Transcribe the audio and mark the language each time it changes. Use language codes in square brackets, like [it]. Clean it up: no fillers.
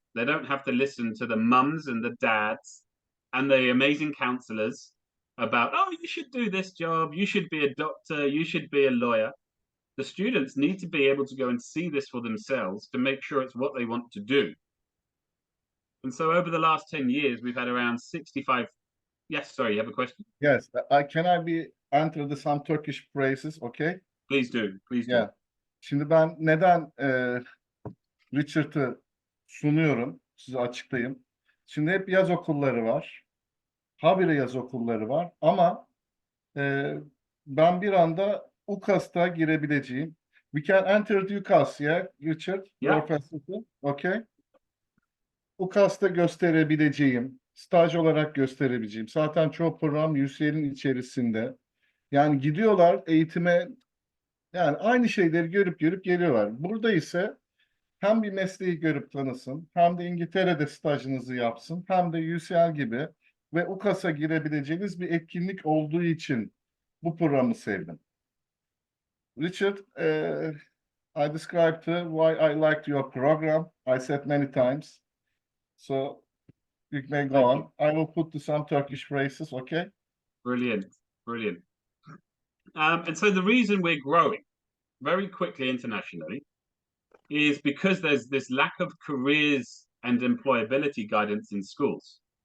[en] They don't have to listen to the mums and the dads and the amazing counselors about, oh, you should do this job, you should be a doctor, you should be a lawyer. The students need to be able to go and see this for themselves to make sure it's what they want to do. And so over the last 10 years, we've had around 65 Yes, sorry, you have a question? Yes. Can I be enter some Turkish phrases? Okay. Please do. Please do. Yeah. [tr] Şimdi ben neden Richard'ı sunuyorum? Size açıklayayım. Şimdi hep yaz okulları var. Habire yaz okulları var. Ama ben bir anda UCAS'ta girebileceğim. [en] We can enter the UCAS, yeah, Richard, your Yeah. facility. Okay. [tr] UCAS'ta gösterebileceğim, staj olarak gösterebileceğim. Zaten çoğu program UCL'in içerisinde. Yani gidiyorlar eğitime, yani aynı şeyleri görüp görüp geliyorlar. Burada ise hem bir mesleği görüp tanısın, hem de İngiltere'de stajınızı yapsın, hem de UCL gibi ve UCAS'a girebileceğiniz bir etkinlik olduğu için bu programı sevdim. [en] Richard, I described why I liked your program. I said many times. So you may go Thank on. you. I will put some Turkish phrases, okay? Brilliant. Brilliant. And so the reason we're growing very quickly internationally is because there's this lack of careers and employability guidance in schools.